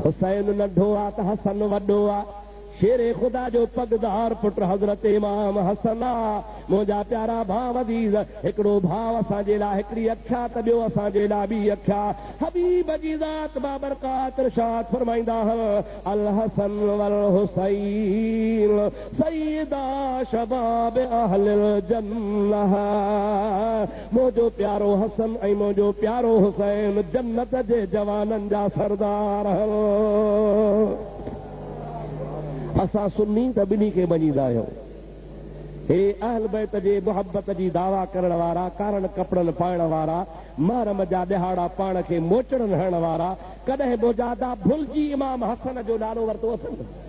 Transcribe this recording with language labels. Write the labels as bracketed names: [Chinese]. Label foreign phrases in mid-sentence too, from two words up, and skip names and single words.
[Sindhi] हुसैन नंढो आहे त हसन वॾो आहे, शेरे ख़ुदा जो पगदार पुट हज़रत इमाम हसन आहे। मुंहिंजा प्यारा भाउ अज़ीज़, हिकिड़ो भाउ असांजे लाइ हिकिड़ी अख्या त ॿियो असांजे लाइ ॿी अख्या। हबीब जी ज़ात बाबरकात इरशाद फरमाईंदा [Arabic] الحسن والحسين سيدا شباب أهل الجنة. [Sindhi] मुंहिंजो प्यारो हसन ऐं मुंहिंजो प्यारो हुसैन जन्नत जे जवाननि जा सरदार। असां सुन्नी त ॿिन्ही खे मञींदा आहियूं। हे अहल बैत जे मुहबत जी दावा करण वारा, कारण कपिड़नि पाइण वारा, महरम जा ॾिहाड़ा पाण खे मोचड़नि हणण वारा, कॾहिं मुजादा भुलिजी इमाम हसन जो नालो वरितो अथनि?